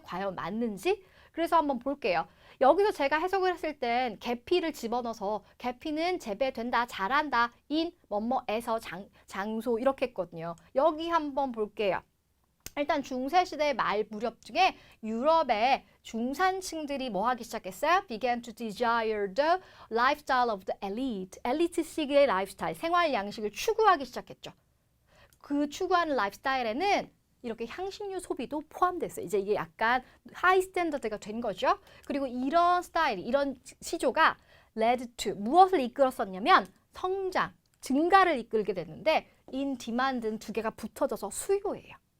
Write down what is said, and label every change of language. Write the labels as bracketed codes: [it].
[ko] 과연 맞는지. 그래서 한번 볼게요. 여기서 제가 해석을 했을 땐 계피를 집어넣어서 계피는 재배된다, 자란다, 인, 뭐뭐에서 장소 이렇게 했거든요. 여기 한번 볼게요. 일단 중세시대 말 무렵 중에 유럽의 중산층들이 뭐 하기 시작했어요? [en] Began to desire the lifestyle of the elite. [ko] 엘리트식의 라이프스타일, 생활 양식을 추구하기 시작했죠. 그 추구하는 라이프스타일에는 이렇게 향신료 소비도 포함됐어요. 이제 이게 약간 하이 스탠더드가 된 거죠. 그리고 이런 스타일, 이런 시조가 led to 무엇을 이끌었었냐면 성장, 증가를 이끌게 됐는데 in demand는 두 개가 붙어져서 수요예요.